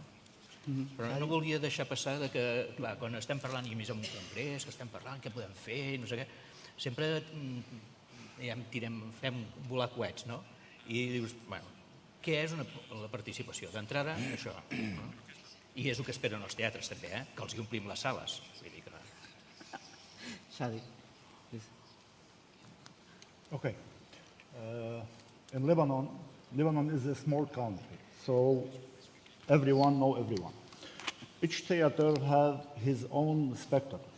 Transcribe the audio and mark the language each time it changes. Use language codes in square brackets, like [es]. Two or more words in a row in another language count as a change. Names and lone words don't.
[ca] Però no volia deixar passar que, clar, quan estem parlant, i més en un congrés, que estem parlant què podem fer, no sé què, sempre fem volar coets, no? I dius, bueno, què és la participació? D'entrada, això. I és el que esperen els teatres, també, que els hi omplim les sales. [en] Shadi, please. Okay. In Lebanon is a small country, so everyone knows everyone. Each theater has his own spectators.